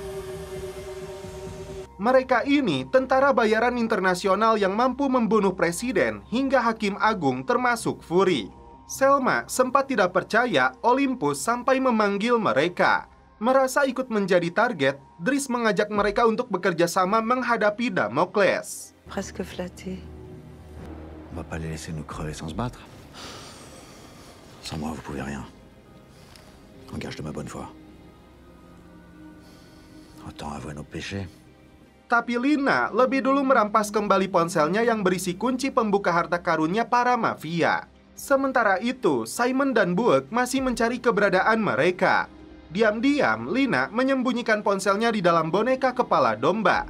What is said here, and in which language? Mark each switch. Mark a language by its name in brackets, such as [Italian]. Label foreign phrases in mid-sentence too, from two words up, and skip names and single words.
[Indonesian] Mereka ini tentara bayaran internasional yang mampu membunuh presiden hingga hakim agung termasuk Fury. Selma sempat tidak percaya Olympus sampai memanggil mereka. Merasa ikut menjadi target, Dries mengajak mereka untuk bekerja sama menghadapi Damocles. [French] Presque flatté. On va pas les laisser nous crever sans se battre. Sans moi, vous pouvez rien. En gage de ma bonne foi. Autant avouer nos péchés. [Indonesian] Tapi Lina lebih dulu merampas kembali ponselnya yang berisi kunci pembuka harta karunnya para mafia. Sementara itu, Simon dan Buek masih mencari keberadaan mereka. Diam-diam, Lina menyembunyikan ponselnya di dalam boneka kepala domba.